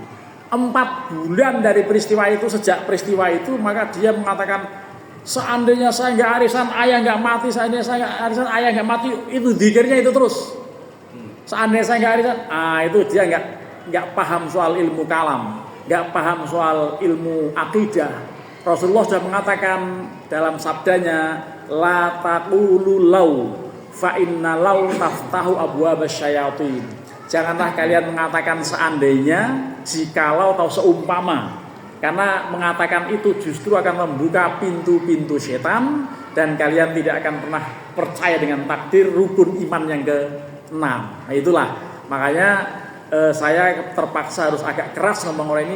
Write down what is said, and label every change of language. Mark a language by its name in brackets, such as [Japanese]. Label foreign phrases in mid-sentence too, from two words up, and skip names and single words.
[Indonesian] 4 bulan dari peristiwa itu, sejak peristiwa itu maka dia mengatakan, seandainya saya nggak arisan, ayah nggak mati. Seandainya saya nggak arisan, ayah nggak mati. Itu zikirnya itu terus. Seandainya saya nggak arisan, itu dia nggak paham soal ilmu kalam, nggak paham soal ilmu akidah. Rasulullah sudah mengatakan dalam sabdanya, [Arabic] لا تقولوا لو فإن لو تفتح أبواب الشياطين. [Indonesian] Janganlah kalian mengatakan seandainya, jikalau atau seumpama. Karena mengatakan itu justru akan membuka pintu-pintu setan dan kalian tidak akan pernah percaya dengan takdir rukun iman yang ke-6. Nah itulah makanya saya terpaksa harus agak keras ngomong orang ini.